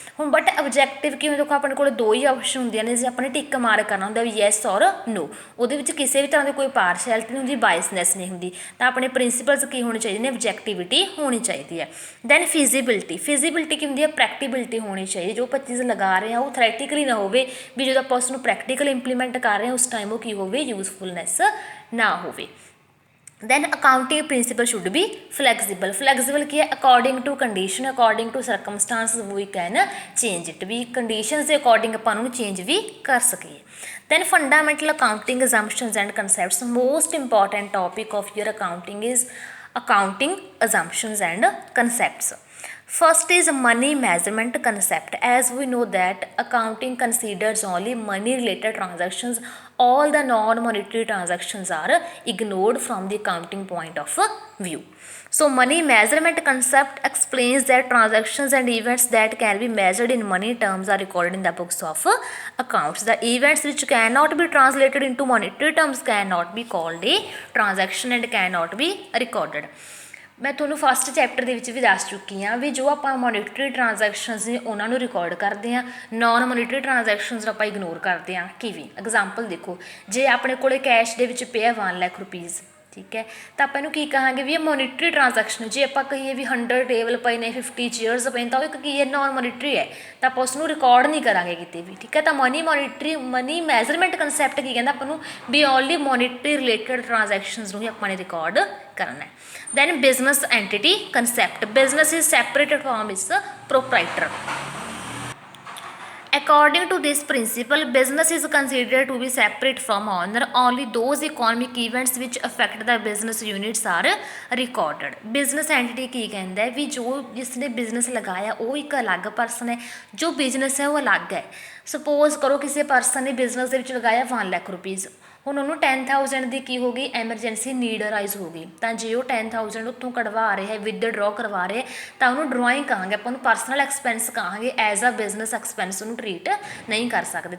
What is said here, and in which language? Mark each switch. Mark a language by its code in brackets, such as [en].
[pa] ਹੁਣ but objective ਕੀ ਹੁੰਦਾ, ਦੇਖੋ ਆਪਣੇ ਕੋਲ ਦੋ ਹੀ ਆਪਸ਼ਨ ਹੁੰਦੀਆਂ ਨੇ, ਜੇ ਆਪਣੇ ਟਿੱਕ ਮਾਰ ਕਰਨਾ ਹੁੰਦਾ ਵੀ ਯੈਸ ਔਰ ਨੋ, ਉਹਦੇ ਵਿੱਚ ਕਿਸੇ ਵੀ ਤਰ੍ਹਾਂ ਦੀ ਕੋਈ ਪਾਰਸ਼ੈਲਿਟੀ ਨਹੀਂ ਹੁੰਦੀ, ਬਾਇਸਨੈਸ ਨਹੀਂ ਹੁੰਦੀ. ਤਾਂ ਆਪਣੇ ਪ੍ਰਿੰਸੀਪਲਸ ਕੀ ਹੋਣੇ ਚਾਹੀਦੇ ਨੇ, ਆਬਜੈਕਟਿਵਿਟੀ ਹੋਣੀ ਚਾਹੀਦੀ ਹੈ. ਦੈਨ ਫਿਜ਼ੀਬਿਲਿਟੀ. ਫਿਜ਼ੀਬਿਲਿਟੀ ਕੀ ਹੁੰਦੀ ਹੈ, ਪ੍ਰੈਕਟੀਬਿਲਿਟੀ ਹੋਣੀ ਚਾਹੀਦੀ. ਜੋ ਆਪਾਂ ਚੀਜ਼ ਲਗਾ ਰਹੇ ਹਾਂ ਉਹ ਥਰੈਟੀਕਲੀ ਨਾ ਹੋਵੇ, ਵੀ ਜਦੋਂ ਆਪਾਂ ਉਸ ਨੂੰ ਪ੍ਰੈਕਟੀਕਲ ਇੰਪਲੀਮੈਂਟ ਕਰ ਰਹੇ ਹਾਂ ਉਸ ਟਾਈਮ ਉਹ ਕੀ ਹੋਵੇ, ਯੂਜ਼ਫੁਲਨੈਸ ਨਾ ਹੋਵੇ. [en] then accounting principle should be flexible. Flexible [pa] ਕੀ ਹੈ, [en] according to condition, according to circumstances we can change it, [pa] we conditions ਦੇ according ਆਪਾਂ ਨੂੰ change ਵੀ ਕਰ ਸਕੀਏ. [en] then fundamental accounting assumptions and concepts. most important topic of your accounting is accounting assumptions and concepts. First is money measurement concept. As we know that accounting considers only money related transactions. All the non-monetary transactions are ignored from the accounting point of view. So money measurement concept explains that transactions and events that can be measured in money terms are recorded in the books of accounts. The events which cannot be translated into monetary terms cannot be called a transaction and cannot be recorded. [pa] ਮੈਂ ਤੁਹਾਨੂੰ first chapter ਦੇ ਵਿੱਚ ਵੀ ਦੱਸ ਚੁੱਕੀ ਹਾਂ ਵੀ ਜੋ ਆਪਾਂ monetary transactions ਨੇ ਉਹਨਾਂ ਨੂੰ ਰਿਕਾਰਡ ਕਰਦੇ ਹਾਂ, ਨੋਨ ਮੋਨੀਟਰੀ ਟ੍ਰਾਂਜੈਕਸ਼ਨਸ ਆਪਾਂ ਇਗਨੋਰ ਕਰਦੇ ਹਾਂ. ਕਿਵੇਂ ਐਗਜ਼ਾਮਪਲ ਦੇਖੋ, ਜੇ ਆਪਣੇ ਕੋਲ ਕੈਸ਼ ਦੇ ਵਿੱਚ ਪਿਆ 1 ਲੱਖ ਰੁਪੀਜ਼, ਠੀਕ ਹੈ, ਤਾਂ ਆਪਾਂ ਇਹਨੂੰ ਕੀ ਕਹਾਂਗੇ ਵੀ ਇਹ ਮੋਨੀਟਰੀ ਟ੍ਰਾਂਜੈਕਸ਼ਨ. ਜੇ ਆਪਾਂ ਕਹੀਏ ਵੀ 100 ਟੇਬਲ ਪਏ ਨੇ, 50 ਚੇਅਰਸ ਪਏ ਨੇ, ਤਾਂ ਉਹ ਇੱਕ ਕੀ ਹੈ, ਨੋਨ ਮੋਨੀਟਰੀ ਹੈ, ਤਾਂ ਆਪਾਂ ਉਸ ਨੂੰ ਰਿਕਾਰਡ ਨਹੀਂ ਕਰਾਂਗੇ ਕਿਤੇ ਵੀ, ਠੀਕ ਹੈ. ਤਾਂ ਮਨੀ ਮੈਜ਼ਰਮੈਂਟ ਕੰਸੈਪਟ ਕੀ ਕਹਿੰਦਾ ਆਪਾਂ ਨੂੰ ਵੀ ਓਨਲੀ ਮੋਨੀਟਰੀ ਰਿਲੇਟਡ ਟ੍ਰਾਂਜੈਕਸ਼ਨਸ ਨੂੰ ਹੀ ਆਪਾਂ ਨੇ ਰਿਕਾਰਡ ਕਰਨਾ ਹੈ. [en] then business entity concept. business is separated from its proprietor. According to this principle, business is considered to be separate from owner. Only those economic events which affect the business units are recorded. [pa] business entity ਕੀ ਕਹਿੰਦਾ ਹੈ ਵੀ ਜੋ ਜਿਸ ਨੇ business ਲਗਾਇਆ ਉਹ ਇੱਕ ਅਲੱਗ person ਹੈ, ਜੋ ਬਿਜ਼ਨਸ ਹੈ ਉਹ ਅਲੱਗ ਹੈ. ਸਪੋਜ਼ ਕਰੋ ਕਿਸੇ ਪਰਸਨ ਨੇ ਬਿਜ਼ਨਸ ਦੇ ਵਿੱਚ ਲਗਾਇਆ 1 ਲੱਖ ਰੁਪੀਜ਼, ਹੁਣ ਉਹਨੂੰ 10,000 ਦੀ ਕੀ ਹੋ ਗਈ, ਐਮਰਜੈਂਸੀ ਨੀਡ ਅਰਾਈਜ਼ ਹੋ ਗਈ, ਤਾਂ ਜੇ ਉਹ 10,000 ਉੱਥੋਂ ਕਢਵਾ ਰਿਹਾ, ਵਿਦਡਰੋ ਕਰਵਾ ਰਿਹਾ, ਤਾਂ ਉਹਨੂੰ ਡਰਾਇੰਗ ਕਹਾਂਗੇ, ਆਪਾਂ ਉਹਨੂੰ ਪਰਸਨਲ ਐਕਸਪੈਂਸ ਕਹਾਂਗੇ, ਐਜ਼ ਅ ਬਿਜ਼ਨਸ ਐਕਸਪੈਂਸ ਉਹਨੂੰ ਟਰੀਟ ਨਹੀਂ ਕਰ ਸਕਦੇ.